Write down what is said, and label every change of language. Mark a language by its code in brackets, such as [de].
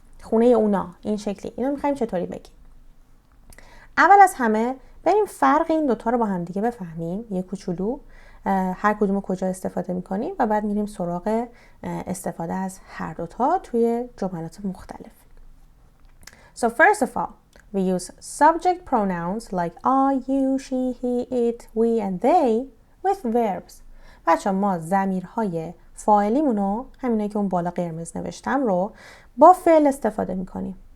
[fa] خونه اونا، این شکلی. اینو میخوایم چطوری بگیم؟ اول از همه بریم فرق این دوتا رو با هم دیگه بفهمیم، یه کوچولو هر کدوم رو کجا استفاده میکنیم و بعد میریم سراغ استفاده از هر دوتا توی جملات مختلف. [en] So first of all, we use subject pronouns like I, you, she, he, it, we and they with verbs. [fa] بچه ما ضمیرهای فاعلیمونو، همینایی که اون بالا قرمز نوشتم رو، با فعل استفاده میکنیم.